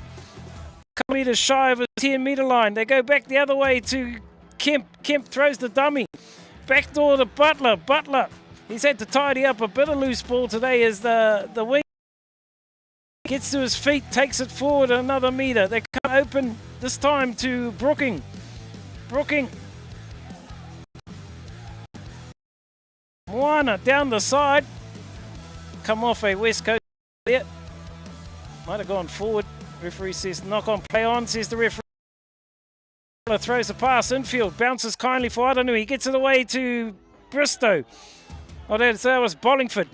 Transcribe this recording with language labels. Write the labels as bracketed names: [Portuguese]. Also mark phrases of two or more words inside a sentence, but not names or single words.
[English] Couple metres shy of a 10-metre line. They go back the other way to Kemp. Kemp throws the dummy. Backdoor to Butler. Butler, he's had to tidy up a bit of loose ball today as the wing gets to his feet, takes it forward another metre. They come open this time to Brooking. Brooking. Moana down the side. Come off a West Coast there. Might have gone forward. Referee says knock on, play on, says the referee. Throws a pass infield, bounces kindly for Aranui. He gets it away to Bristow. Oh, that was Bollingford.